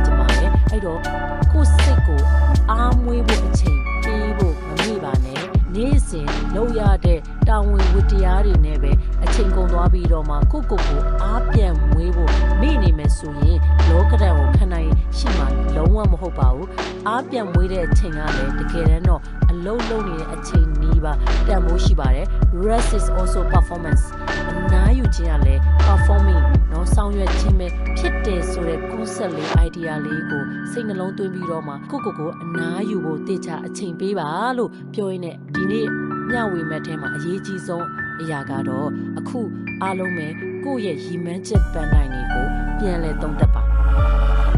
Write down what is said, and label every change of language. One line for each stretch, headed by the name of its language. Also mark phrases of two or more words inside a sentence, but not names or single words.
Burmese: ချင်ပါတယ်အဲ့တော့ကိုစိတ်ကိုအားမွေးဖို့အချိန်ပေးဖို့မမေ့ပါနဲ့နေ့စဉ်လုပ်ရတဲ့တာဝန်ဝတ္တရားတွေနဲ့ပဲအချချိန်ကုန်သွားပြီးတော့မှကိုအားပြန်မွေးဖို့မိနေမယ်ဆိုရင် လောကဒဏ်ကိုခံနိုင်ရှိမှလုံးဝမဟုတ်ပါဘူးအားပြန်မွေးတဲ့အချိန်ကလည်းတကယ်တမ်း တော့အလုံးလုံးနေတဲ့အချိန်နီးပါတန်ဖိုးရှိပါတယ်
English: rest is also performance
Burmese: အနားယူခြင်းကလည်း performing နော်ဆောင်ရွက်ခြင်းပဲဖြစ်တယ်ဆိုတဲ့ concept လေး idea လေးကိုစိတ်နှလုံးသွင်းပြီးတော့မှကိုအနားယူဖို့တေချာအချိန်ပေးပါလို့ပြောရင်းနဲ့ဒီနေ့မျှဝေမဲ့ထဲမှာအရေးကြီးဆုံးအရာကတော့အခုအားလုံးပဲကိုယ့်ရဲ့ရည်မှန်းချက်ပန်းနိုင်တွေကိုပြန်လည်သုံးသပ်ပါ